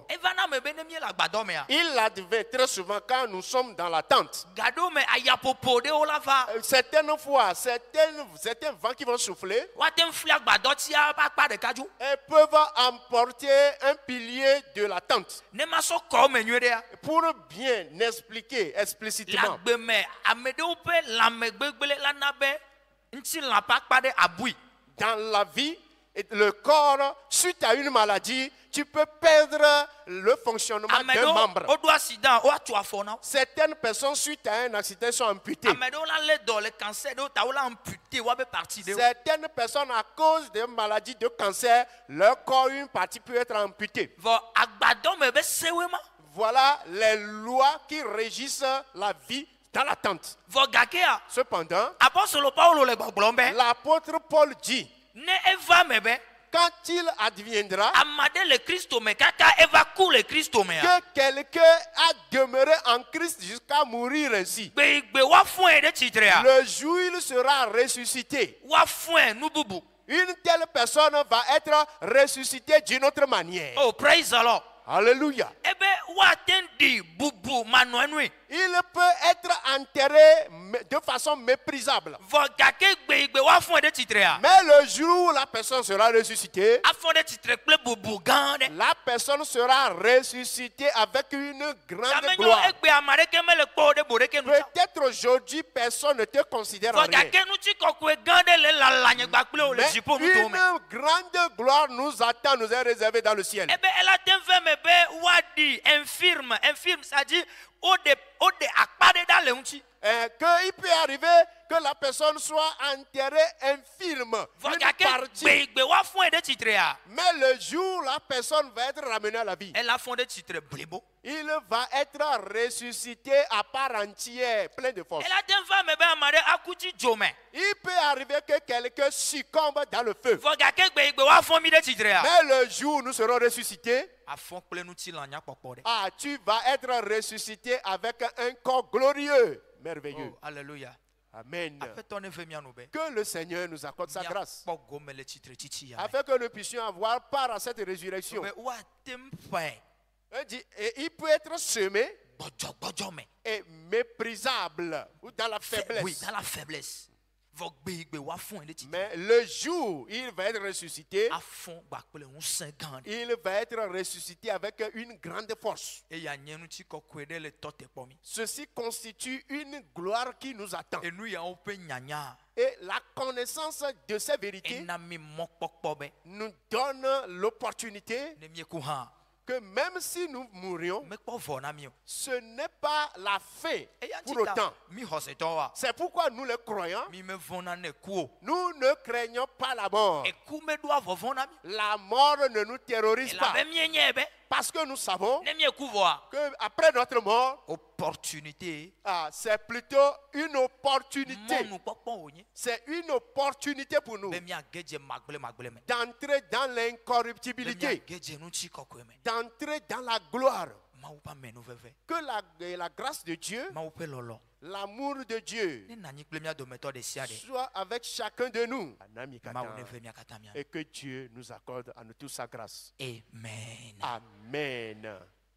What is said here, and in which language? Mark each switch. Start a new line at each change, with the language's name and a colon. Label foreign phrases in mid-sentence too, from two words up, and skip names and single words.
Ewe: Eva na me be ne mie le agbadɔ mea.
French: Il advient très souvent quand nous sommes dans la tente.
Ewe: Gaɖo me ayaƒoƒo ɖewo la va.
French: Certaines fois, certains vents qui vont souffler,
Ewe: Woate ŋu fli agbadɔtia ƒe akpa ɖeka dzo.
French: elles peuvent emporter un pilier de la tente.
Ewe: Ne ma sɔ kɔ me nyuie ɖea.
French: Pour bien expliquer Le explicitement,
Ewe: agbe me ame ɖewo ƒe lãmegbegbele la na be ŋutilã ƒe akpa ɖe abui.
French: dans la vie, et le corps, suite à une maladie, tu peux perdre le fonctionnement
Ewe: Ame
French: d'un
Ewe: ɖewo
French: membre.
Ewe: woɖo accident woatu afɔ na wo.
French: Certaines personnes, suite à un accident, sont amputées.
Ewe: Ame ɖewo la lé dɔ le cancer ɖewo ta wo la amputé woabe partie ɖewo.
French: Certaines personnes, à cause de maladies de cancer, leur corps, une partie peut être amputée.
Ewe: Vɔ agbadɔ me be sewoe ma.
French: Voilà les lois qui régissent la vie dans la tente.
Ewe: Vɔ gakea
French: Cependant,
Ewe: apostolo Paulo le gbɔgblɔm be
French: l'apôtre Paul dit,
Ewe: ne eva me be
French: quand il adviendra
Ewe: ame aɖe le Kristo me kaka eva ku le Kristo mea.
French: que quelqu'un a demeuré en Christ jusqu'à mourir ainsi,
Ewe: Gbegbe woafɔe ɖe tsitrea.
French: le jour où il sera ressuscité,
Ewe: Woafɔe nu bubu.
French: une telle personne va être ressuscitée d'une autre manière.
English: Oh, praise the Lord.
French: Alléluia.
Ewe: Ebe woate ɖi bubu manɔenue.
French: Il peut être enterré de façon méprisable.
Ewe: Vɔ gake gbegbe woafɔe ɖe tsitrea.
French: Mais le jour où la personne sera ressuscitée,
Ewe: Afɔ ɖe tsitre kple bubu gã ɖe.
French: la personne sera ressuscitée avec une grande
Ewe: Amenyo
French: gloire.
Ewe: egbe ame ɖeke mele kpɔ ɖe bo ɖeke nu ta.
French: Peut-être aujourd'hui, personne ne te considère en
Ewe: Vɔ
French: rien.
Ewe: gake ŋutikɔkɔe gã ɖe le lalanyigba kple wo le
French: Mais
Ewe: dziƒo nuto me.
French: une grande gloire nous attend, nous est réservée dans le ciel.
Ewe: Ebe ela te ve me be woaɖi
French: infirme c'est-à-dire
Ewe: woɖe akpa ɖe ɖa le ŋuti.
French: Qu'il peut arriver que la personne soit enterrée infirme,
Ewe: Vɔ
French: une
Ewe: gake
French: partie.
Ewe: gbegbe woafɔe ɖe tsitrea.
French: Mais le jour où la personne va être ramenée à la vie,
Ewe: Ela fɔ ɖe tsitre blibo.
French: il va être ressuscité à part entière, plein de force.
Ewe: Ela te ve me be ame ɖe aku dzi dzo me.
French: Il peut arriver que quelqu'un succombe dans le feu.
Ewe: Vɔ gake gbegbe woafɔ mi ɖe tsitrea.
French: Mais le jour où nous serons ressuscités,
Ewe: Afɔ kple ŋutilã nyakpɔkpɔ ɖe.
French: tu vas être ressuscité avec un corps glorieux, merveilleux. Oh, alléluia. Amen.
Ewe: Aƒetɔ ne ve mia nu be.
French: Que le Seigneur nous accorde sa grâce,
Ewe: Miakpɔ gome le tsitretsitsi ya me.
French: afin que nous puissions avoir part à cette résurrection.
Ewe: Be woate ŋu ƒãe
French: Il dit, et il peut être semé
Ewe: gbɔdzɔgbɔdzɔ me.
French: et méprisable ou dans la Oui, faiblesse. dans la faiblesse.
Ewe: Vɔ gbegbe woafɔe ɖe tsitre.
French: Mais le jour où il va être ressuscité,
Ewe: Afɔ gbakple ŋusẽ gã ɖe.
French: il va être ressuscité avec une grande force.
Ewe: Eya nye ŋutikɔkɔe ɖe le tɔ te kpɔ mi.
French: Ceci constitue une gloire qui nous attend.
Ewe: Enu yawo ƒe nyanya.
French: Et la connaissance de ces vérités
Ewe: Ena mi mɔkpɔkpɔ be
French: nous donne l'opportunité
Ewe: ne mieku hã
French: que même si nous mourions,
Ewe: mekpɔ vɔ na mi o.
French: ce n'est pas la fin
Ewe: Eya
French: pour
Ewe: ŋuti ta
French: autant.
Ewe: mi xɔsetɔwoa
French: C'est pourquoi nous les croyants,
Ewe: mi mevɔ̃na ne ku o.
French: nous ne craignons pas la mort.
Ewe: Eku meɖoa vɔvɔ̃ na mi.
French: La mort ne nous terrorise pas.
Ewe: Elabe mienyae be
French: Parce que nous savons
Ewe: ne mieku vɔa
French: qu'après notre mort, opportunité c'est plutôt une opportunité.
Ewe: mɔnukpɔkpɔ wònye.
French: C'est une opportunité pour nous
Ewe: Be miage dze magblemagbble me.
French: d'entrer dans
Ewe: Be
French: l'incorruptibilité,
Ewe: miage dze ŋutikɔkɔe me.
French: d'entrer dans la gloire.
Ewe: Mawu ƒe amenuveve.
French: Que la grâce de Dieu,
Ewe: Mawu ƒe lɔlɔ.
French: l'amour de Dieu
Ewe: Ne nanyi kple mia dometɔ ɖe sia ɖe.
French: soit avec chacun de nous.
Ewe: Mawu ne ve mia katã mia.
French: Et que Dieu nous accorde à nous tous sa grâce. Amen. Amen.